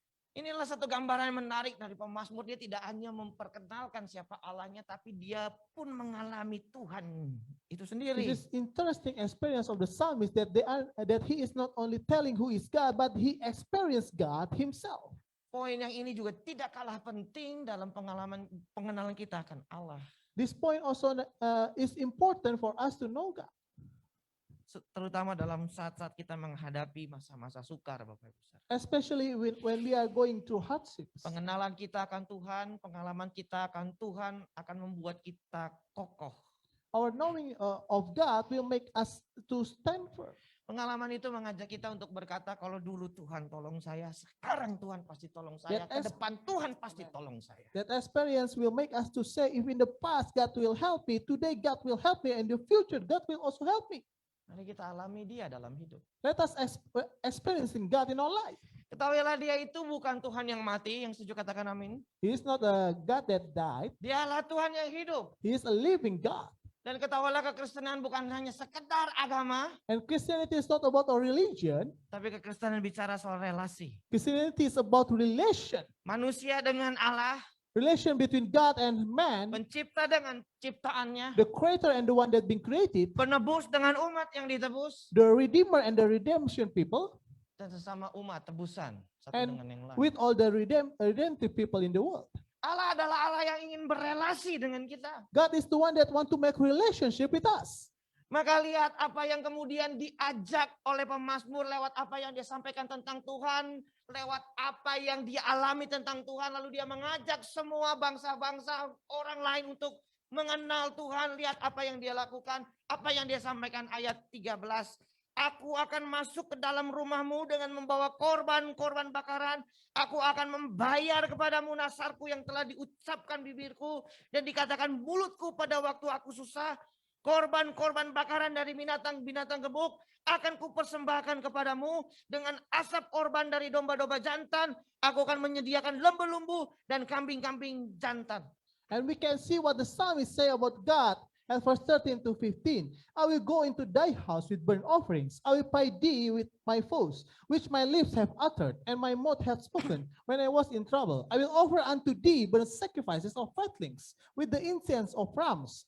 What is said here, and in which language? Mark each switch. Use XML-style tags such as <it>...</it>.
<id>Inilah satu gambaran yang menarik dari pemazmur. Dia tidak hanya memperkenalkan siapa Allahnya, tapi dia pun mengalami Tuhan itu sendiri.</id> <en>This is interesting experience of the psalmist that he is not only telling who is God, but he experienced God himself.</en> <id>Poin yang ini juga tidak kalah penting dalam pengenalan kita akan Allah.</id> <en>This point also is important for us to know God.</en> <id>Terutama dalam saat-saat kita menghadapi masa-masa sukar, Bapak Ibu.</id> <en>Especially when we are going through hardships.</en> <id>Pengenalan kita akan Tuhan, pengalaman kita akan Tuhan akan membuat kita kokoh.</id> <en>Our knowing of God will make us to stand firm.</en> <id>Pengalaman itu mengajak kita untuk berkata, kalau dulu Tuhan tolong saya, sekarang Tuhan pasti tolong saya, ke depan Tuhan pasti tolong saya.</id> <en>That experience will make us to say, if in the past God will help me, today God will help me, and in the future God will also help me.</en> <id>Mari kita alami dia dalam hidup.</id> <en>Let us experiencing God in our life.</en> <id>Ketahuilah dia itu bukan Tuhan yang mati, yang setuju katakan amin.</id> <en>He is not a God that died.</en> <id>Dialah Tuhan yang hidup.</id> <en>He is a living God.</en> <id>Dan ketahuilah kekristenan bukan hanya sekedar agama,</id> <en>And Christianity is not about a religion.</en> <id>tapi kekristenan bicara soal relasi.</id> <en>Christianity is about relation.</en> <id>Manusia dengan Allah,</id> <en>Relation between God and man,</en> <id>pencipta dengan ciptaannya,</id> <en>the creator and the one that been created,</en> <id>penebus dengan umat yang ditebus,</id> <en>the redeemer and the redemption people,</en> <id>dan sesama umat tebusan satu</id> <en>and</en> <id>dengan yang lain.</id> <en>with all the redemptive people in the world.</en> <id>Allah adalah Allah yang ingin berelasi dengan kita.</id> <en>God is the one that want to make relationship with us.</en> <id>Maka lihat apa yang kemudian diajak oleh pemazmur lewat apa yang dia sampaikan tentang Tuhan, lewat apa yang dia alami tentang Tuhan, lalu dia mengajak semua bangsa-bangsa orang lain untuk mengenal Tuhan. Lihat apa yang dia lakukan, apa yang dia sampaikan ayat 13. Aku akan masuk ke dalam rumahmu dengan membawa korban-korban bakaran. Aku akan membayar kepadamu nasarku yang telah diucapkan bibirku dan dikatakan mulutku pada waktu aku susah. Korban-korban bakaran dari binatang-binatang gemuk akan kupersembahkan kepadamu dengan asap korban dari domba-domba jantan. Aku akan menyediakan lembu-lembu dan kambing-kambing jantan.</id> <en>And we can see what the psalmist say about God at verse 13 to 15. I will go into thy house with burnt offerings. I will pay thee with my vows, which my lips have uttered, and my mouth hath spoken when I was in trouble. I will offer unto thee burnt sacrifices of fatlings, with the incense of rams.</en>